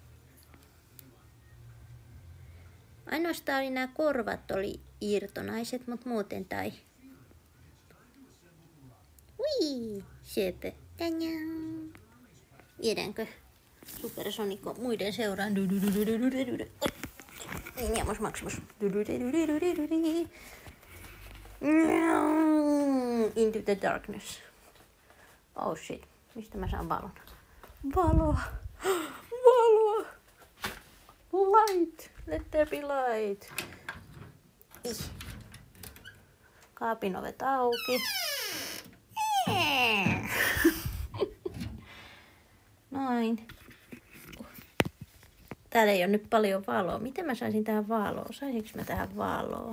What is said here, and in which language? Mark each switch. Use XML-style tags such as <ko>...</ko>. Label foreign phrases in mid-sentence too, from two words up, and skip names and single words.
<fi>Ainoastaan oli nämä korvat oli irtonaiset, mutta muuten tai. Ui, söpö. Tänään. Viedäänkö Supersonikko muiden seuraan?</fi> <en>Niemos Maximus. Into the darkness. Oh shit.</en> <fi>Mistä mä saan valon? Valoa. Valoa.</fi> <en>light. Let there be light.</en> <fi>Kaapin ovet auki. Noin. Täällä ei ole nyt paljon valoa. Miten mä saisin tähän valoa? Saisinko mä tähän valoa?</fi>